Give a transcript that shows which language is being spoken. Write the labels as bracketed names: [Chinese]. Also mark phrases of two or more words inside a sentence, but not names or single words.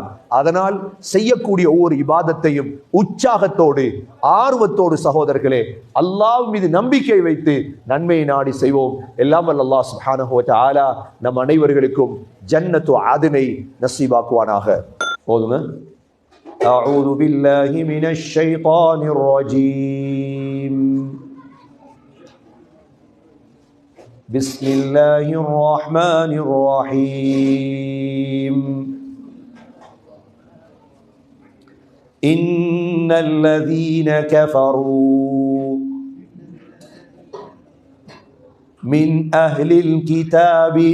[Tamil] அதனால் செய்யக்கூடிய ஒவ்வொரு இபாதத்தையும் உற்சாகத்தோடு ஆர்வத்தோடு சகோதரர்களே அல்லாஹ் மீது நம்பிக்கை வைத்து நன்மையை நாடி செய்வோம். எல்லாம் வல்ல அல்லாஹ் [Arabic] سبحانه و تعالى [Tamil] நம் அனைவர்களுக்கும் [Arabic] جنة عدن [Tamil] நசீபாக்குவானாக. போதுங்க. [Arabic] أعوذ بالله من الشيطان الرجيم. بسم الله الرحمن الرحيم. إن إن الذين كفروا من أهل الكتاب